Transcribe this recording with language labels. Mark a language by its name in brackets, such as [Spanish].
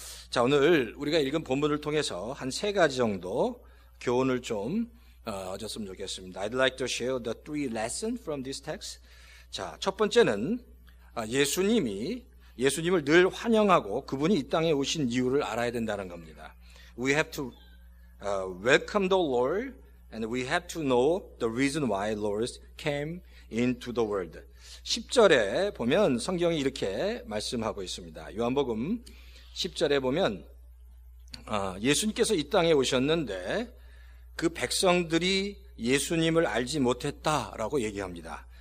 [Korean] 자, 오늘 우리가 읽은 본문을 통해서 한 3가지 정도 교훈을 좀 얻었으면 좋겠습니다. [English] I'd like to share the 3 lessons from this text. [Korean] 자, 첫 번째는 예수님을 늘 환영하고 그분이 이 땅에 오신 이유를 알아야 된다는 겁니다. [English] We have to welcome the Lord and we have to know the reason why Lord came into the world. [Korean] 10절에 보면 성경이 이렇게 말씀하고 있습니다. 요한복음 10절에 보면 예수님께서 이 땅에 오셨는데 그 백성들이 예수님을 알지 못했다라고 얘기합니다.